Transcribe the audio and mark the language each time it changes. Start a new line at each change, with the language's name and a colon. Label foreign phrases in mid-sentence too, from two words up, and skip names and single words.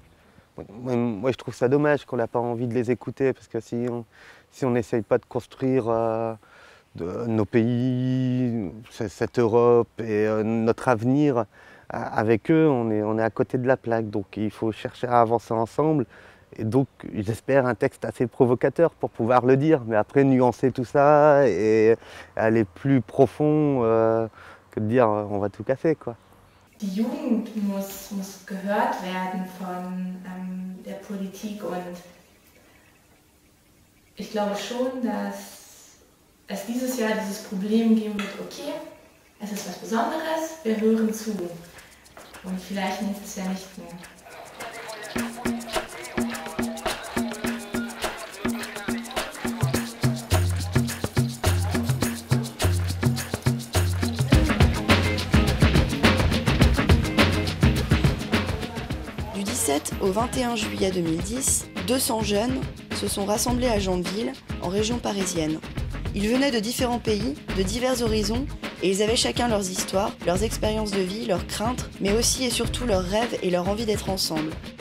French: Moi je trouve ça dommage qu'on n'a pas envie de les écouter parce que si on n'essaye pas de construire nos pays, cette Europe et notre avenir avec eux, on est à côté de la plaque. Donc il faut chercher à avancer ensemble. Et donc j'espère un texte assez provocateur pour pouvoir le dire, mais après nuancer tout ça et aller plus profond que de dire on va tout casser quoi.
German: Die Jugend muss gehört werden von der Politik und ich glaube schon, dass es dieses Jahr dieses Problem geben wird, okay, es ist was Besonderes, wir hören zu und vielleicht nächstes Jahr nicht mehr.
French: Du 17 au 21 juillet 2010, 200 jeunes se sont rassemblés à Jandeville, en région parisienne. Ils venaient de différents pays, de divers horizons, et ils avaient chacun leurs histoires, leurs expériences de vie, leurs craintes, mais aussi et surtout leurs rêves et leur envie d'être ensemble.